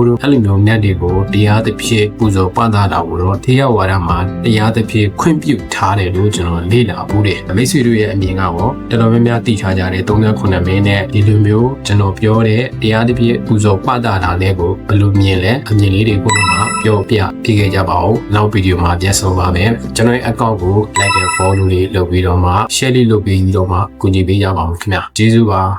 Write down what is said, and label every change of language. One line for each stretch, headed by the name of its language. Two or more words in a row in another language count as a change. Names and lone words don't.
Burmese: တို့အဲ့လိုမျိုးနတ်တွေကိုတရားသဖြင့်ပူဇော်ပန်းတာကိုတော့တရားဝါဒမှာတရားသဖြင့်ခွင့်ပြုထားတယ်လို့ကျွန်တော်လေ့လာဘူးတယ်မိတ်ဆွေတို့ရဲ့အမြင်ကတော်တော်များများသိထားကြတယ်39မင်းနဲ့ဒီလိုမျိုးကျွန်တော်ပြောတဲ့တရားသဖြင့်ပူဇော်ပန်းတာလေးကိုဘယ်လိုမြင်လဲအမြင်လေးတွေကိုမှပြောပြပြခဲ့ကြပါဦးနောက်ဗီဒီယိုမှာပြန်ဆုံပါမယ်ကျွန်တော်ရဲ့ account ကို
English: like and follow
Burmese: လေးလုပ်ပြီးတော့မှ share လေးလုပ်ပြီးတော့မှကူညီပေးကြပါဦးခင်ဗျာကျေးဇူးပါ